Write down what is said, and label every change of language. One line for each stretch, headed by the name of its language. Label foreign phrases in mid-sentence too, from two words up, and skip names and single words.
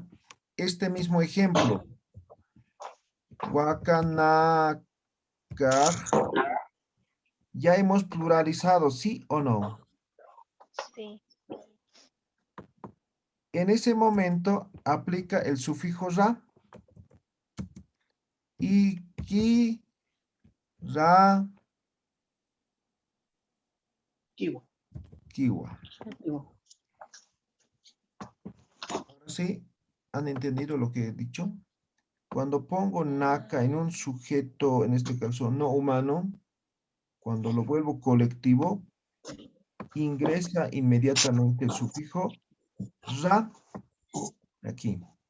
Spanish: Este mismo ejemplo. Huacanacaj. Ya hemos pluralizado, ¿sí o no? sí, En ese momento aplica el sufijo ra. Y,
Quechua: ki, ra, kiwa.
Spanish: Ahora sí, ¿han entendido lo que he dicho? Cuando pongo naka en un sujeto, en este caso no humano, cuando lo vuelvo colectivo, ingresa inmediatamente el sufijo ra aquí.